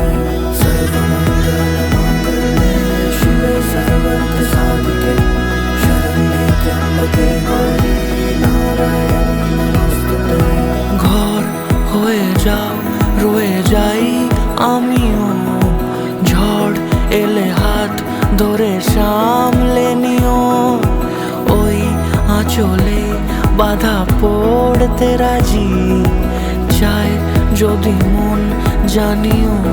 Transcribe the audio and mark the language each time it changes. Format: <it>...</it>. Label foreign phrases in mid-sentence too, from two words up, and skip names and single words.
<sa>सर्वमंगलमांगल्ये शिवे सर्वार्थसाधिके, शरण्ये त्र्यंबके गौरी नारायणी नमोस्तुते।</sa> <bn>ঘর হয়ে যাও রয়ে যাই আমিও, ঝড় এলে হাত ধরে সামলে নিও। ওই আঁচলে বাধা পড়তে রাজি, চাই যদি মন জানিও।</bn>